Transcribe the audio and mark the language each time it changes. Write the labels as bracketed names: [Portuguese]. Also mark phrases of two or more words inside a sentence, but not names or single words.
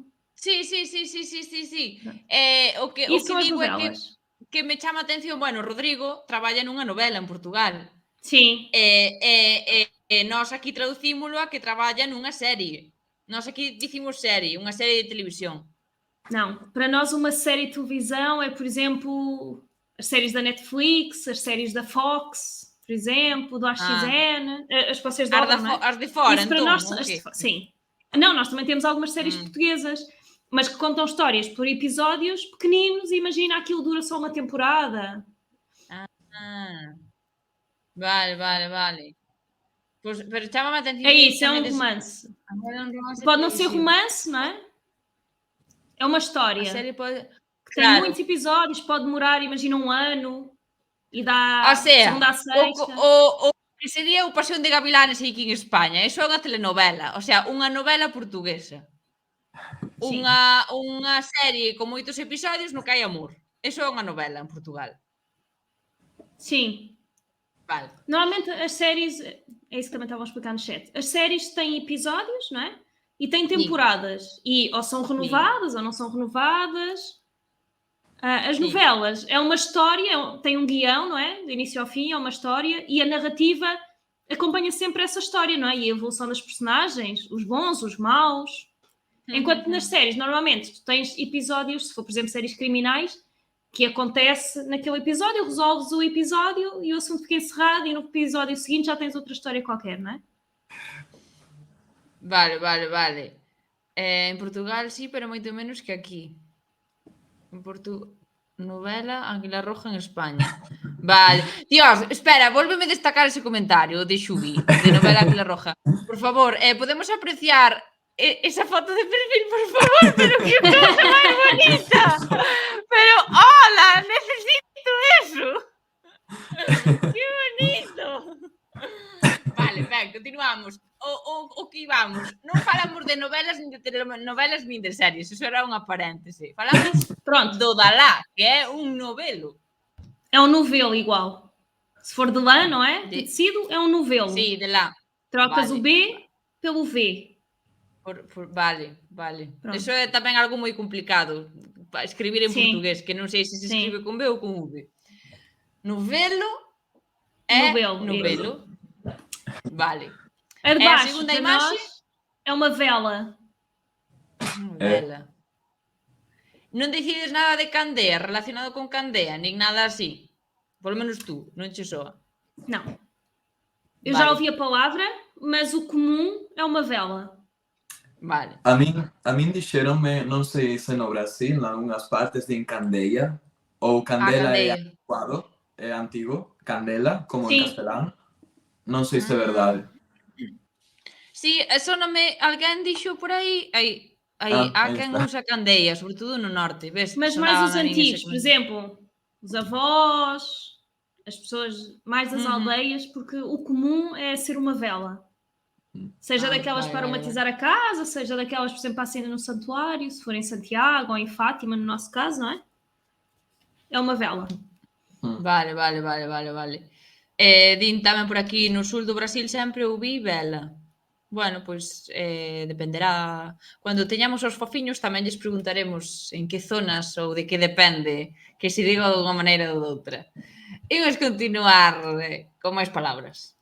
[Galician] Sí. O que digo é que me chama a atención, bueno, Rodrigo traballa nunha novela en Portugal. Sí. Nós aquí traducímolo a que traballa nunha serie. Nós aquí dicimos serie, unha serie de televisión. [Portuguese] Não. Para nós, uma série de televisão é, por exemplo, as séries da Netflix, as séries da Fox, por exemplo, do AXN, as que vocês dobram, não é? As de fora, Isso para então, nós, o quê? sim. Não, nós também temos algumas séries portuguesas, mas que contam histórias por episódios pequeninos e imagina, aquilo dura só uma temporada. [Galician] Ah, vale. Pois, pero chámame a atención [Portuguese] É que isso, é [Galician] tamén [Portuguese] um romance. [Galician] é un romance [Portuguese] Pode não ser televisivo. romance, não é? É uma [Galician] A [Portuguese] história [Galician] serie pode... [Portuguese] que tem muitos episódios, pode demorar, imagina, um ano e dá [Galician] O sea, [Portuguese] segunda a sexta. [Galician] o que sería o Pasión de Gavilanes aquí en España, eso é unha telenovela, o sea, unha novela portuguesa. [Portuguese] Sim. [Galician] Unha serie con moitos episodios no que hai amor. Eso é unha novela en Portugal. [Portuguese] Sim. [Galician] Vale. [Portuguese] Normalmente as séries, é isso que também estavam a explicar no chat, as séries têm episódios, não é? E têm temporadas. E ou são renovadas ou não são renovadas. As novelas é uma história, tem um guião, não é? Do início ao fim, é uma história. E a narrativa acompanha sempre essa história, não é? E a evolução das personagens, os bons, os maus. Enquanto nas séries, normalmente, tu tens episódios, se for, por exemplo, séries criminais, que acontece naquele episódio, resolves o episódio e o assunto fica encerrado e no episódio seguinte já tens outra história qualquer, não é? [Galician] Vale. En Portugal sí, pero moito menos que aquí. En novela Águila Roja en España. Vale. Dios, espera, vólveme destacar ese comentario de Xubi, de novela Águila Roja. Por favor, podemos apreciar esa foto de perfil, por favor, pero que cosa máis bonita. Pero, hola, necesito eso. Que bonito. Vale, ben, continuamos. O que íbamos. Non falamos de novelas, nin de telenovelas, nin de series. Eso era unha paréntese. Falamos do Dalá, que é un novelo. [Portuguese] É um novelo igual. Se for de lã, não é? De tecido, é um novelo. [Galician] Sí, de lá. [Portuguese] Trocas o B pelo V. [Galician] Vale. [Portuguese] Pronto. [Galician] Eso é tamén algo moi complicado. Escribir en portugués, que non sei se se escribe con B ou con V. [Portuguese] Novelo é novelo. [Galician] Vale. A de baixo, a segunda imaxe [Portuguese] é uma vela. [Galician] Vela. Non decides nada de Candea, relacionado con Candea, nin nada así. [Spanish] Por lo menos tú, [Galician] non che soa. [Portuguese] Não. Eu já ouvi a palavra, mas o comum é uma vela. [Galician] Vale. A min dixeronme, non sei se no Brasil, en algunhas partes din candeia, ou candela é anticuado, é antigo, candela, como en castelán. Non sei se é verdade. Sí, soname, alguén dixo por aí, há quen usa candeia, sobre todo no norte, ves? [Portuguese] Mas mais os antigos, por exemplo, os avós, as pessoas mais das aldeias, porque o comum é ser uma vela. Seja daquelas para aromatizar a casa, seja daquelas, por exemplo, para acender no santuário, se for em Santiago ou em Fátima, no nosso caso, não é? É uma vela. [Galician] Vale. Din tamén por aquí, [Portuguese] no sul do Brasil sempre ouvi vela. [Galician] Bueno, pois dependerá. Cando teñamos os fofiños tamén lles preguntaremos en que zonas ou de que depende, que se diga de unha maneira ou de outra. Imos continuar con máis palabras.